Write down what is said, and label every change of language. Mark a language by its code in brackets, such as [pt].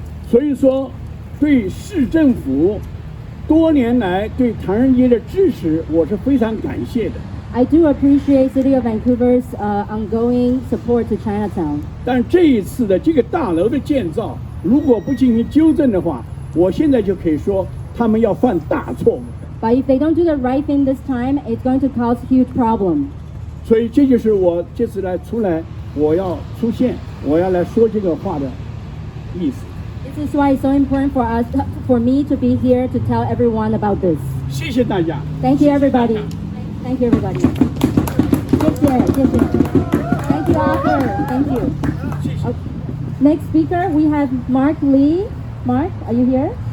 [zh] 所以说，对市政府多年来对唐人街的支持，我是非常感谢的。 [en] I do appreciate City of Vancouver's ongoing support to Chinatown. [zh] 但这一次的这个大楼的建造，如果不进行纠正的话，我现在就可以说他们要犯大错误。 [en] But if they don't do the right thing this time, it's going to cause huge problem. [zh] 所以这就是我这次出来，我要出现，我要来说这个话的意思。 [en] This is why it's so important for me to be here to tell everyone about this. [zh] 谢谢大家。 [en] Thank you, everybody. Thank you, everybody. [zh] 谢谢. [en] Thank you, Arthur. Thank you. Okay. Next speaker, we have Mark Lee. Mark, are you here?